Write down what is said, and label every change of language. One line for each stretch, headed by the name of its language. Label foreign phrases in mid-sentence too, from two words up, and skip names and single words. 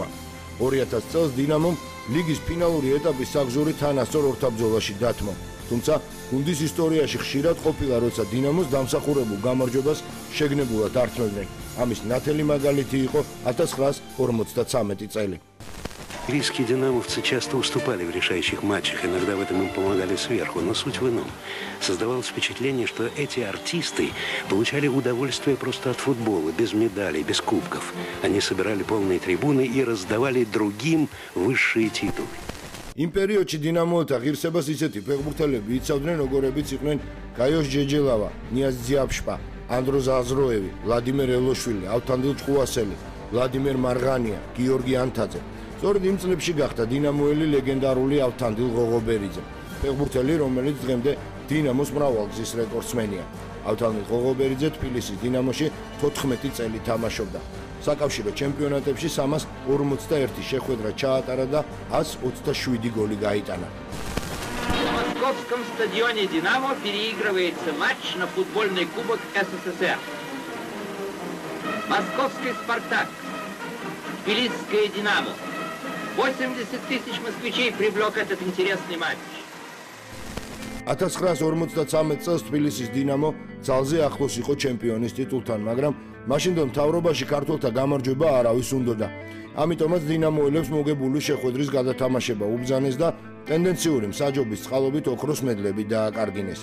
Georgian: 2000 წელს დინამომ ლიგის ფინალური ეტაპის საგზური თანასწორ ორთაბრძოლაში დათმო. თუმცა გუნდის ისტორიაში ხშირად ყოფილა, როცა დინამოს დამსახურებულ გამარჯვებას შეგნებულად ართმევდნენ. ამის ნათელი მაგალითი იყო 1953 წელი.
Russian: Рижские динамовцы часто уступали в решающих матчах, иногда в этом им помогали сверху, но суть в ином. Создавалось впечатление, что эти артисты получали удовольствие просто от футбола, без медалей, без кубков. Они собирали полные трибуны и раздавали другим высшие титулы.
Georgian: იმ პერიოდში დინამოთა ღირსებას ისეთი ფეხბურთელები იცავდნენ, როგორებიც იყვნენ გაიოშ ჯეჯელავა, ნიაზ ძიაბშპა, ანდრო ზაზროევი, ვლადიმერ ელოშვილი, ავთანდილ ჭყუასელი, ვლადიმერ მარღანია, გიორგი ანთაძე. სწორედ იმ წლებში გახდა დინამოელი ლეგენდარული ავთანდილ ღოღობერიძე, ფეხბურთელი, რომელიც დღემდე დინამოს მრავალგზის რეკორდსმენია. ავთანდილ ღოღობერიძე თბილისის დინამოში 14 წელი თამაშობდა. საკავშირო ჩემპიონატებში 341 შეხვედრა ჩაატარა და 127 голи გაიტანა.
Russian: На московском стадионе «Динамо» переигрывается матч на футбольный кубок СССР. Московский «Спартак», Тбилисское «Динамо». 80 тысяч москвичей привлек этот интересный матч.
Georgian: 1953 წელს თბილისის დინამო ძალზე ახლოს იყო ჩემპიონის ტიტულთან, მაგრამ მაშინდელ მთავრობაში ქართველთა გამარჯვება არავის უნდოდა. ამიტომაც დინამოელებს მოგებული შეხვედრის გადათამაშება უბრძანეს და ტენდენციური მსაჯობის წყალობით ოქროს მედლები დააკარგინეს.